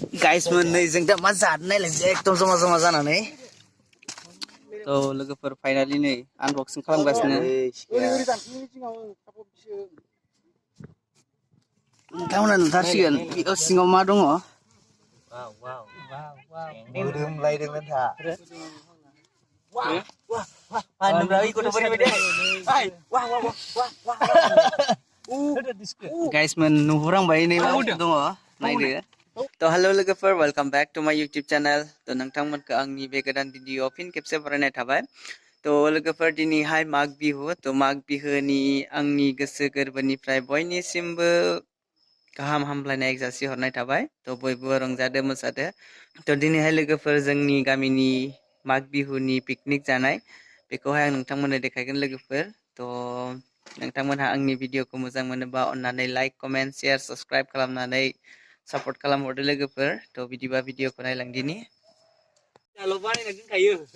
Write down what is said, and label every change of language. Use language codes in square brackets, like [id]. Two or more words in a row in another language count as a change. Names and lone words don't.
[brx] guys मोननै जों दा मा जानो नायलाय एकदम जमा जमा जानानै तो लोगोफोर फाइनाली नै आनबक्सिं खालामगासिनो नोंथांमोना नुथारसिगोन बेयाव सिङाव मा दङ मोदोमलायदोंमोन था guys मोन नुहुरांबाय नै मा दङ नायदो तो हेलो लोगोफोर [en] welcome back to my YouTube channel [brx] तो नोंथांमोनखौ आंनि बे गोदान भिडिअ फिन खेबसे बरायनाय थाबाय तो लोगोफोर दिनैहाय माग बिहु तो माग बिहुनि आंनि गोसो गोरबोनिफ्राय बयनिसिमबो गाहाम हामलायनाय जासिहरनाय थाबाय तो बयबो रंजादो मोसादो तो दिनैहाय लोगोफोर जोंनि गामिनि माग बिहुनि पिकनिक जानाय बेखौहाय आं नोंथांमोननो देखायगोन लोगोफोर तो नोंथांमोनहा आंनि भिडिअखौ मोजां मोनोबा अन्नानै [en] like comment share subscribe [brx] खालामनानै सपोर्ट खालामहरदो लोगोफोर तो बिदिबा भिडिअखौ नायलांदिनि आल' बानायना दोनखायो